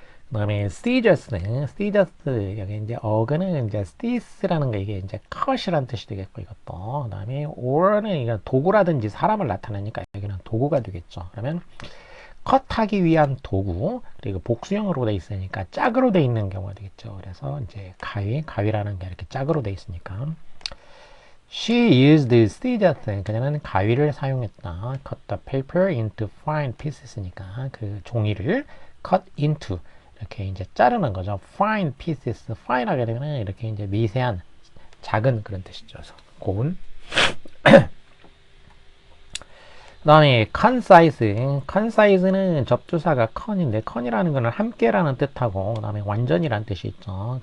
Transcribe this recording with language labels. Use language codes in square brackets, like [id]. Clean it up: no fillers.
[ko] 그 다음에 seedus는 여기 이제 어근은 이제 stis라는 거 이게 이제 cut이라는 뜻이 되겠고 이것도 그 다음에 or는 이거 도구라든지 사람을 나타내니까 여기는 도구가 되겠죠. 그러면 컷하기 위한 도구 그리고 복수형으로 돼 있으니까 짝으로 돼 있는 경우가 되겠죠. 그래서 이제 가위라는 게 이렇게 짝으로 돼 있으니까 [en] She used the scissors. [ko] 그녀는 가위를 사용했다. [en] Cut the paper into fine pieces [ko] 니까 그 종이를 cut into 이렇게 이제 자르는 거죠. fine pieces. fine 하게 되면 이렇게 이제 미세한 작은 그런 뜻이죠. 그래서 고운. 그 다음에 concise는 접두사가 con인데 con이라는 거는 함께라는 뜻하고 그 다음에 완전이라는 뜻이 있죠.